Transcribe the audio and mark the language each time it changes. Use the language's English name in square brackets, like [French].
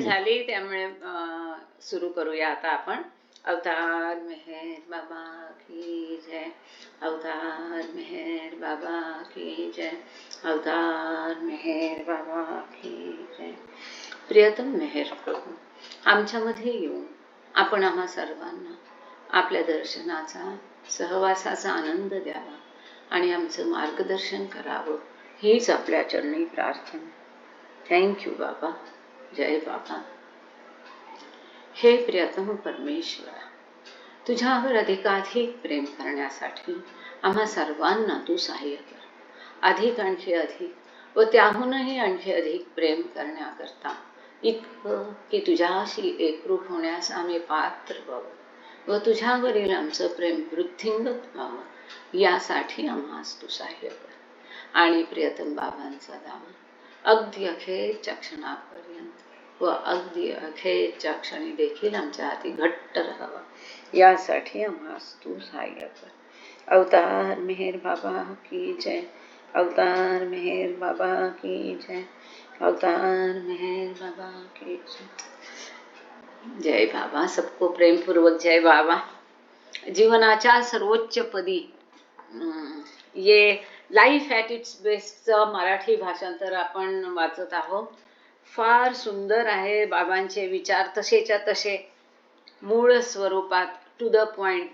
[Marathi] झाली, त्यामुळे सुरू करूया आता आपण. [Hindi] अवतार मेहर बाबा की जय, अवतार मेहर बाबा की जय, अवतार मेहर बाबा की जय. [Marathi] प्रियतम मेहर प्रभू, आमच्यामध्ये येऊन आपण आम्हा सर्वांना आपल्या दर्शनाचा, सहवासाचा आनंद द्यावा आणि आमचं मार्गदर्शन करावं, हीच आपल्या चरणी प्रार्थना. थँक्यू बाबा, जय बाबा. हे प्रियतम परमेश्वरा, तुझ्यावर अधिकाधिक प्रेम करण्यासाठी आम्हा सर्वांना तू सहाय्य कर. अधिक आणखी अधिक व त्याहूनही आणखी अधिक प्रेम करण्याकरता, इतकं की तुझ्याशी एकरूप होण्यास आम्ही पात्र व्हावं व तुझ्यावरील आमचं प्रेम वृद्धिंगत व्हावं, यासाठी आम्हास तू सहाय्य कर. आणि प्रियतम बाबांचा दावा अगदी अखेरच्या क्षणापर्यंत व अगदी अखेरच्या क्षणी देखील आमच्या हाती घट्ट राहावा, यासाठी आम्हास तू सहाय्य कर. [Hindi] अवतार मेहर बाबा की जय, अवतार मेहर बाबा की जय, अवतार मेहर बाबा की जय. जय बाबा, सबको प्रेमपूर्वक जय बाबा. [Marathi] जीवनाच्या सर्वोच्च पदी ये लाईफ ॲट इट्स बेस्टचं मराठी भाषांतर आपण वाचत आहोत. फार सुंदर आहे. बाबांचे विचार तसेच्या तसे मूळ स्वरूपात, [English] To the point.